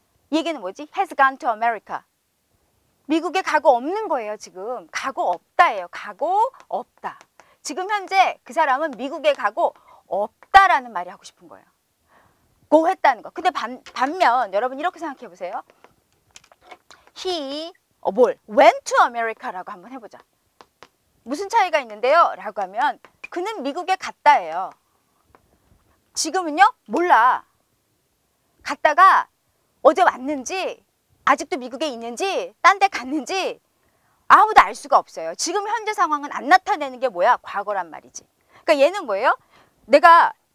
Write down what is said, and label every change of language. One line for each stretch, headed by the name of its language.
Korean: 이 얘기는 뭐지?
English: has gone to America.
Korean: 미국에 가고 없는 거예요, 지금. 가고 없다예요. 가고 없다. 지금 현재 그 사람은 미국에 가고 없다라는 말이 하고 싶은 거예요. 고 했다는 거. 근데 반면 여러분 이렇게 생각해 보세요.
English: He went to America라고
Korean: 한번 해보자. 무슨 차이가 있는데요? 라고 하면 그는 미국에 갔다예요. 지금은요? 몰라. 갔다가 어제 왔는지 아직도 미국에 있는지 딴 데 갔는지 아무도 알 수가 없어요. 지금 현재 상황은 안 나타내는 게 뭐야? 과거란 말이지. 그러니까 얘는 뭐예요? 내가